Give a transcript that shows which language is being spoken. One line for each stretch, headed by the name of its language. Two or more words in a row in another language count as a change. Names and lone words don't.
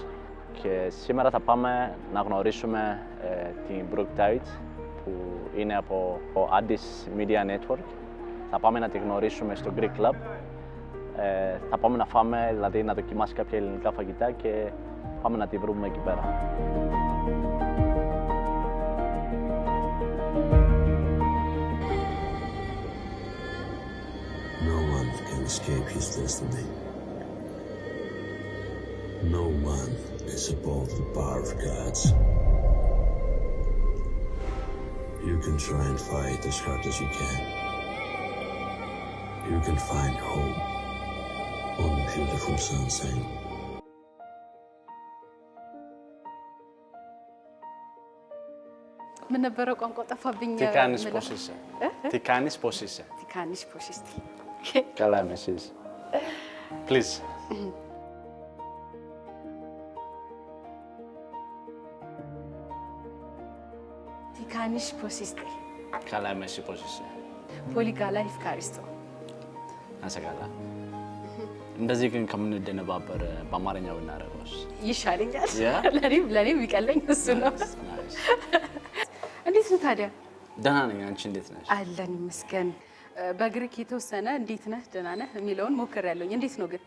Greek: Και σήμερα θα πάμε να γνωρίσουμε την Brooke Tite που είναι από το Addis Media Network. Θα πάμε να τη γνωρίσουμε στο Greek Club. Θα πάμε να φάμε, δηλαδή να δοκιμάσει κάποια ελληνικά φαγητά και πάμε να τη βρούμε εκεί πέρα.
English: No one can escape his destiny. No one is above the power of gods. You can try and fight as hard as you can. You can find home on a beautiful sunset.
Amharic: ምን ነበረ ቋንቋ ጠፋብኝ።
Greek: Τι κάνεις, πώς είσαι? Τι κάνεις, πώς είσαι? Τι κάνεις, πώς είσαι? Καλά είμαι, εσείς? Please. Τι κάνεις, πώς είστε? Καλά είμαι, εσύ πώς είσαι? Πολύ καλά, ευχαριστώ. Να είσαι καλά.
Amharic: እንደዚህ ግን ከምንደነባበር በአማርኛ ብናደርገውስ? ይሻለኛል።
English: Yeah?
Amharic: ለኔ ቢቀለኝ እሱ ነው።
English: Nice.
Amharic: እንዴት ነው ታዲያ? ደህና ነኝ። አንቺ እንዴት ነሽ? አለን ይመስገን። በግሪክ የተወሰነ እንዴት ነህ ደህና ነህ የሚለውን ሞክሬያለሁኝ። እንዴት ነው ግን?